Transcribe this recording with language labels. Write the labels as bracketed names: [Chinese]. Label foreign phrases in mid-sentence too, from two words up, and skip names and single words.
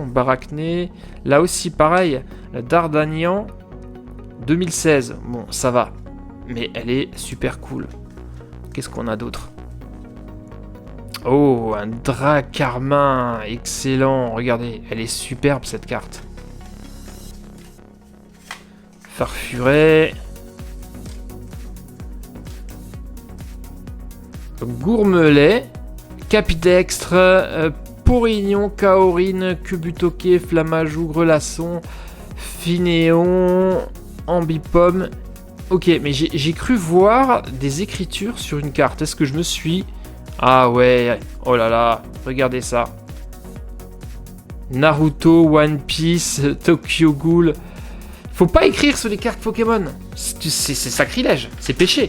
[French] Barachné, là aussi, pareil, la Dardanian, 2016. Bon, ça va, mais elle est super cool. Qu'est-ce qu'on a d'autre? Oh, un Dracarmin, excellent. Regardez, elle est superbe cette carte. Farfuret. Gourmelet. Capidextre. Porignon, Kaorine, Cubutoke, Flamajou, Grelasson, Finéon, Ambipom. Ok, mais j'ai cru voir des écritures sur une carte. Est-ce que je me suis... Ah ouais, oh là là, regardez ça. Naruto, One Piece, Tokyo Ghoul. Faut pas écrire sur les cartes Pokémon. C'est sacrilège, c'est péché.